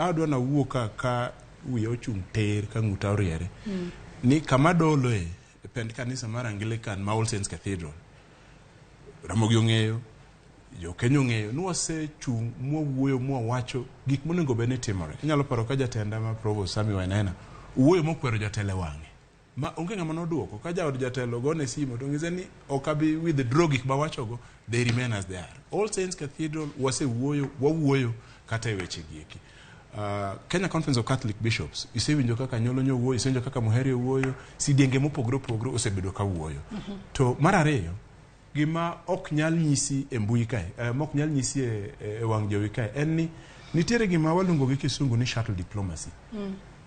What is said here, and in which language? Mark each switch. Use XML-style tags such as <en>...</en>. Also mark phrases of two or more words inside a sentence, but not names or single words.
<luo>Adwa na wuoka ka wiya ochung' ter ka ng'uta oriere ni kama dolo e pend kanisa mar Anglican ma All Saints Cathedral Ramogi ong'eyo, jo Kenya ong'eyo, nwasechung' mwawuoyo mwawacho gik monego bene timore. Inyalo paro ka jatenda ma Provost Sami Wainaina wuoyo mokwero jatelo wang'e ma onge ng'ama noduoko ka jaod jatelo gone simo to ng'iso ni okabi withdraw gik mawachogo,</luo> <en>they remain as they are.</en> <luo>All Saints Cathedral wawuoyo kata e weche gieki. Kenya Conference of Catholic Bishops isewinjo kaka Nyolo wuoyo, isewinjo kaka Muheri wuoyo, sidienge mopogore opogore osebedo ka wuoyo. To mar ariyo gima ok nyal nyisi e mbui kae, ok nyal nyisi e wang' jowi kae en ni nitiere gima waluongo gi kisungu ni</luo> <en>shuttle diplomacy.</en>